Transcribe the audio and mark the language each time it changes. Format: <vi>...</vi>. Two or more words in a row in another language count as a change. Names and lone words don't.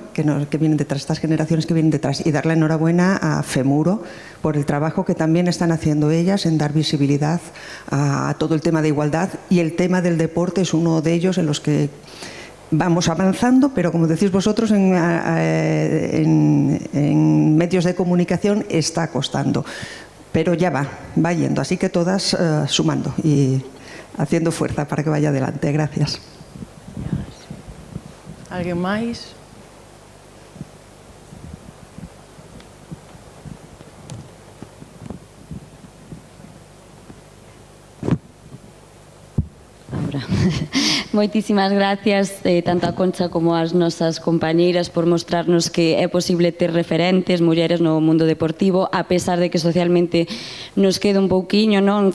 <es>Que vienen detrás, estas generaciones que vienen detrás. Y dar la enhorabuena a FEMURO por el trabajo que también están haciendo ellas en dar visibilidad a todo el tema de igualdad, y el tema del deporte es uno de ellos en los que vamos avanzando, pero como decís vosotros, en medios de comunicación está costando. Pero ya va yendo, así que todas sumando y haciendo fuerza para que vaya adelante. Gracias.</es> <gl>¿Alguien máis? Moitísimas gracias tanto a Concha como ás nosas compañeiras por mostrarnos que é posible ter referentes, mulleres no mundo deportivo, a pesar de que socialmente nos queda un pouquiño, non?</gl>